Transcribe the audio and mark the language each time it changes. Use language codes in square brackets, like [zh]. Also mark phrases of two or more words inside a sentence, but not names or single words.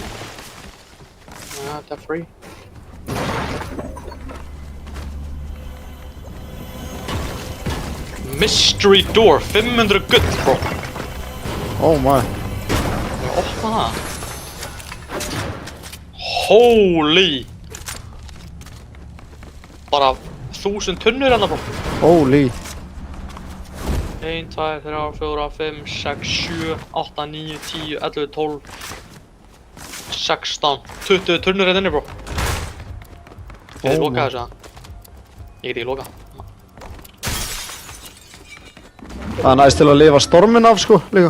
[is] Þetta er free. [en] Mystery door, [is] 500 gull bro. [en] Oh my. [is] Ég opna það. Holy. Bara 1000 tunnur hérna bro. [en] Holy. [is] 1, 2, 3, 4, 5, 6, 7, 8, 9, 10, 11, 12, 16, 20 tunnur hérna inni bro. Ég get lokað þessu það. Ég get ekki lokað. Það er næst til að lifa stormin af sko líka.